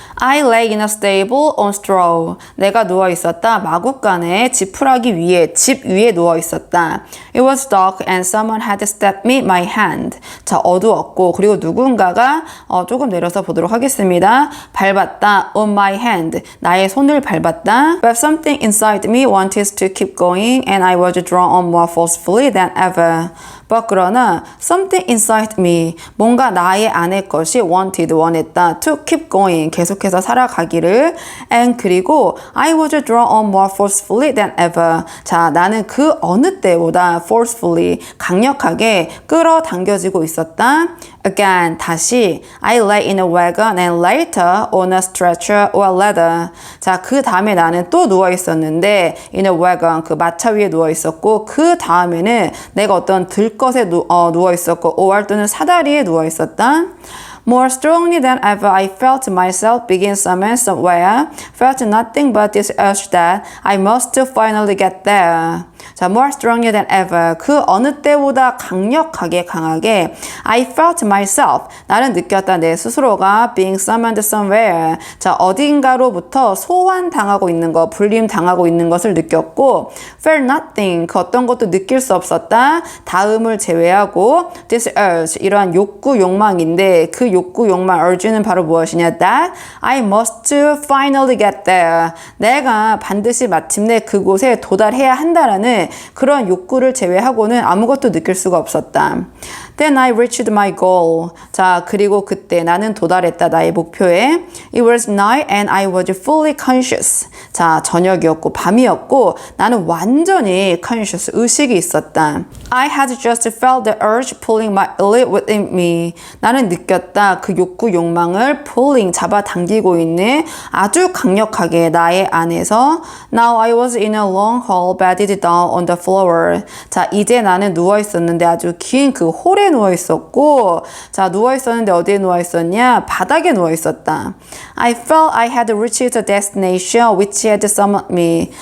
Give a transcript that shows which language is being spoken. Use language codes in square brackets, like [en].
[en] I lay in a stable on straw. [ko] 내가 누워 있었다. 마구간에 지푸라기 위에 집 위에 누워 있었다. [en] It was dark and someone had stabbed me my hand. [ko] 자, 어두웠고 그리고 누군가가 조금 내려서 보도록 하겠습니다. 밟았다. [en] On my hand. [ko] 나의 손을 밟았다. [en] But something inside me wanted to keep going and I was drawn on more forcefully than ever. But 그러나 something inside me [ko] 뭔가 나의 안의 것이 원했다 [en] to keep going [ko] 계속해서 살아가기를 [en] and 그리고 I was drawn on more forcefully than ever. [ko] 자, 나는 그 어느 때보다 forcefully 강력하게 끌어당겨지고 있었다. [en] Again, 다시 I lay in a wagon and later on a stretcher or ladder. [ko] 자, 그 다음에 나는 또 누워 있었는데 [en] in a wagon [ko] 그 마차 위에 누워 있었고 그 다음에는 내가 어떤 들것에 누워 있었고 or 또는 사다리에 누워 있었다. [en] More strongly than ever, I felt myself begin somewhere, felt nothing but this urge that I must finally get there. 자, more strongly than ever. [ko] 그 어느 때보다 강력하게 강하게 [en] I felt myself. [ko] 나는 느꼈다. 내 스스로가 [en] being summoned somewhere. [ko] 자, 어딘가로부터 소환당하고 있는 것, 불림당하고 있는 것을 느꼈고 [en] felt nothing. [ko] 그 어떤 것도 느낄 수 없었다. 다음을 제외하고 [en] this urge. [ko] 이러한 욕구, 욕망인데 그 욕구, 욕망, urge는 바로 무엇이냐? [en] That I must finally get there. [ko] 내가 반드시 마침내 그곳에 도달해야 한다라는 그런 욕구를 제외하고는 아무것도 느낄 수가 없었다. [en] Then I reached my goal. [ko] 자, 그리고 그때 나는 도달했다. 나의 목표에. [en] It was night and I was fully conscious. [ko] 자, 저녁이었고 밤이었고 나는 완전히 conscious, 의식이 있었다. [en] I had just felt the urge pulling my limb within me. [ko] 나는 느꼈다. 그 욕구, 욕망을 [en] pulling, [ko] 잡아당기고 있는 아주 강력하게 나의 안에서 [en] Now I was in a long hall bedded down on the floor. [ko] 자, 이제 나는 누워 있었는데 아주 긴 그 홀에 누워 있었고 자, 누워 있었는데 어디에 누워 있었냐? 바닥에 누워 있었다. [en] I felt I had reached the destination which had summoned me.